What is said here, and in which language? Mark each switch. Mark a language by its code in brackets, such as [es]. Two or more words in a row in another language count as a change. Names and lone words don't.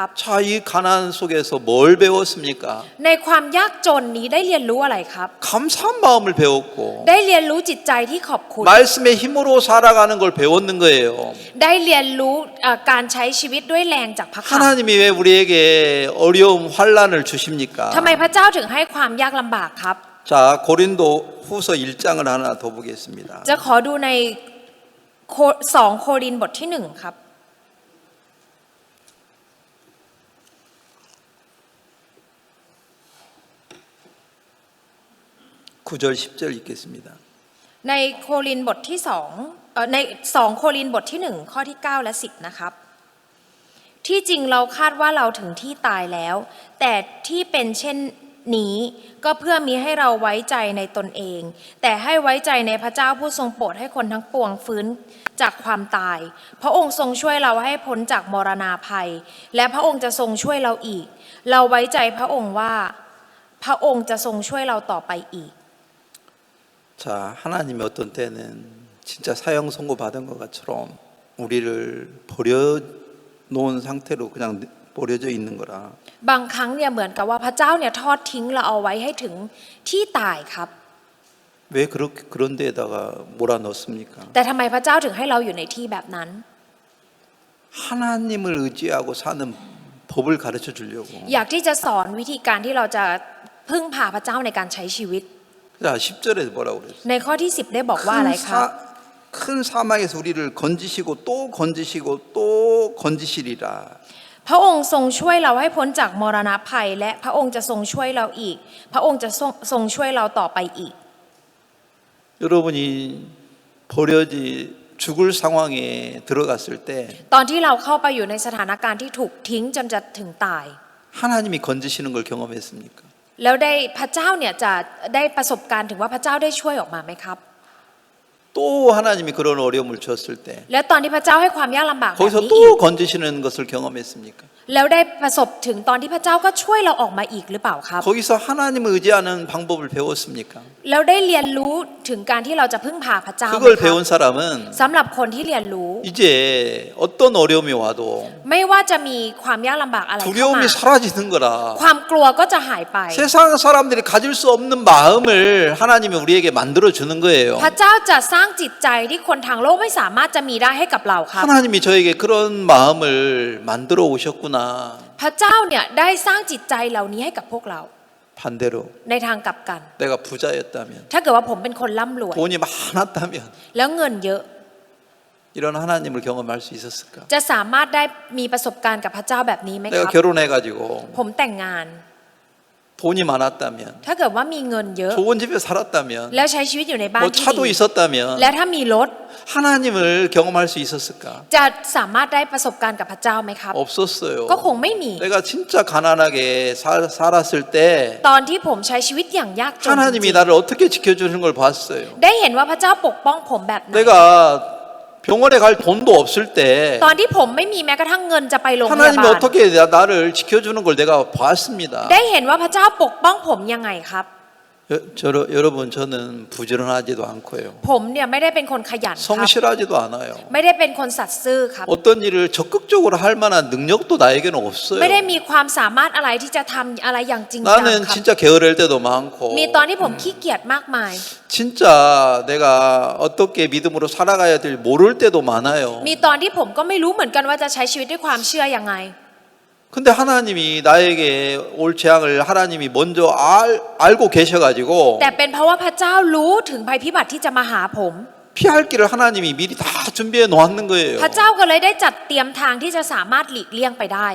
[ko] 자, 이 가난 속에서 뭘 배웠습니까? [th] ในความยากจนนี้ได้เรียนรู้อะไรครับ [ko] 감사한 마음을 배웠고 [th] ได้เรียนรู้จิตใจที่ขอบคุณ [ko] 말씀의 힘으로 살아가는 걸 배웠는 거예요. [th] ได้เรียนรู้การใช้ชีวิตด้วยแรงจากพระคำ [ko] 하나님이 왜 우리에게 어려움, 환란을 주십니까? [th] ทำไมพระเจ้าถึงให้ความยากลำบากครับ [ko] 자, 고린도 후서 1장을 하나 더 보겠습니다. [th] จะขอดูใน2 โครินธ์บทที่ 1 ครับ [ko] 9절 10절 읽겠습니다. [th] ในโครินธ์บทที่2ใน2 โครินธ์บทที่ 1 ข้อที่ 9 และ 10 นะครับ ที่จริงเราคาดว่าเราถึงที่ตายแล้ว แต่ที่เป็นเช่นนี้ก็เพื่อมีให้เราไว้ใจในตนเอง แต่ให้ไว้ใจในพระเจ้าผู้ทรงโปรดให้คนทั้งปวงฟื้นจากความตาย พระองค์ทรงช่วยเราให้พ้นจากมรณาภัย และพระองค์จะทรงช่วยเราอีก เราไว้ใจพระองค์ว่าพระองค์จะทรงช่วยเราต่อไปอีก [ko] 자, 하나님이 어떤 때는 진짜 사형 선고 받은 것처럼 우리를 버려놓은 상태로 그냥 버려져 있는 거라. [th] บางครั้งเนี่ยเหมือนกับว่าพระเจ้าเนี่ยทอดทิ้งเราเอาไว้ให้ถึงที่ตายครับ [ko] 왜 그런 데에다가 몰아넣습니까? [th] แต่ทำไมพระเจ้าถึงให้เราอยู่ในที่แบบนั้น [ko] 하나님을 의지하고 사는 법을 가르쳐 주려고. [th] อยากที่จะสอนวิธีการที่เราจะพึ่งพาพระเจ้าในการใช้ชีวิต [ko] 자, 10절에 뭐라고 그랬어요? [th] ในข้อที่ 10 ได้บอกว่าอะไรครับ [ko] 큰 사망에서 우리를 건지시고 또 건지시고 또 건지시리라. [th] พระองค์ทรงช่วยเราให้พ้นจากมรณะภัย และพระองค์จะทรงช่วยเราอีก พระองค์จะทรงช่วยเราต่อไปอีก [ko] 여러분이 버려지 죽을 상황에 들어갔을 때 [th] ตอนที่เราเข้าไปอยู่ในสถานการณ์ที่ถูกทิ้งจนจะถึงตาย [ko] 하나님이 건지시는 걸 경험했습니까? [th] แล้วได้พระเจ้าเนี่ยจะได้ประสบการณ์ถึงว่าพระเจ้าได้ช่วยออกมาไหมครับ [ko] 또 하나님이 그런 어려움을 주었을 때 [th] แล้วตอนที่พระเจ้าให้ความยากลำบากแบบ [ko] 거기서 [th] นี้ [ko] 또 [th] อีก [ko] 건지시는 것을 경험했습니까? [th] แล้วได้ประสบถึงตอนที่พระเจ้าก็ช่วยเราออกมาอีกหรือเปล่าครับ [ko] 거기서 하나님을 의지하는 방법을 배웠습니까? [th] แล้วได้เรียนรู้ถึงการที่เราจะพึ่งพาพระเจ้าไหม [ko] 그걸 [th] ครับ [ko] 배운 사람은 [th] สำหรับคนที่เรียนรู้ [ko] 이제 어떤 어려움이 와도 [th] ไม่ว่าจะมีความยากลำบากอะไรเข้ามา [ko] 두려움이 사라지는 거라. [th] ความกลัวก็จะหายไป [ko] 세상 사람들이 가질 수 없는 마음을 하나님이 우리에게 만들어 주는 거예요. [th] พระเจ้าจะสร้างจิตใจที่คนทางโลกไม่สามารถจะมีได้ให้กับเราครับ [ko] 하나님이 저에게 그런 마음을 만들어 오셨구나. [th] พระเจ้าเนี่ยได้สร้างจิตใจเหล่านี้ให้กับพวกเรา [ko] 반대로 [th] ในทางกลับกัน [ko] 내가 부자였다면 [th] ถ้าเกิดว่าผมเป็นคนร่ำรวย [ko] 돈이 많았다면 [th] แล้วเงินเยอะ [ko] 이런 하나님을 경험할 수 있었을까? [th] จะสามารถได้มีประสบการณ์กับพระเจ้าแบบนี้ไหมค [ko] 내가 [th] รับ [ko] 결혼해가지고 [th] ผมแต่งงาน [ko] 돈이 많았다면, [th] ถ้าเกิดว่ามีเงินเยอะ [ko] 좋은 집에 살았다면, [th] แล้วใช้ชีวิตอยู่ในบ้าน [ko] 뭐 [th] ที่ [ko] 차도 [th] ดี [ko] 있었다면 [th] และถ้ามีรถ [ko] 하나님을 경험할 수 있었을까? [th] จะสามารถได้ประสบการณ์กับพระเจ้าไหมครับ [ko] 없었어요. [th] ก็คงไม่มี [ko] 내가 진짜 가난하게 살았을 때 [th] ตอนที่ผมใช้ชีวิตอย่างยากจนจริ [ko] 하나님이 [th] ง [ko] 나를 어떻게 지켜주는 걸 봤어요. [th] ๆได้เห็นว่าพระเจ้าปกป้องผมแบบไหน [ko] 내가 병원에 갈 돈도 없을 때 [th] ตอนที่ผมไม่มีแม้กระทั่งเงินจะไปโรงพยา [ko] 하나님이 [th] บาล [ko] 어떻게 나를 지켜주는 걸 내가 봤습니다. [th] ได้เห็นว่าพระเจ้าปกป้องผมยังไงครับ [ko] 여러분 저는 부지런하지도 않고요. [th] ผมเนี่ยไม่ได้เป็นคนขยันครับ [ko] 성실하지도 않아요. [th] ไม่ได้เป็นคนสัตย์ซื่อครับ [ko] 어떤 일을 적극적으로 할 만한 능력도 나에게는 없어요. [th] ไม่ได้มีความสามารถอะไรที่จะทำอะไรอย่างจริงจัง [ko] 나는 [th] ครับ [ko] 진짜 게으를 때도 많고 [th] มีตอนที่ผมขี้เกียจมากมาย [ko] 진짜 내가 어떻게 믿음으로 살아가야 될 모를 때도 많아요. [th] มีตอนที่ผมก็ไม่รู้เหมือนกันว่าจะใช้ชีวิตด้วยความเชื่อยังไง [ko] 근데 하나님이 나에게 올 재앙을 하나님이 먼저 알고 계셔가지고 [th] แต่เป็นเพราะว่าพระเจ้ารู้ถึงภัยพิบัติที่จะมาหาผม [ko] 피할 길을 하나님이 미리 다 준비해 놓았는 거예요. [th] พระเจ้าก็เลยได้จัดเตรียมทางที่จะสามารถหลีกเลี่ยงไปได้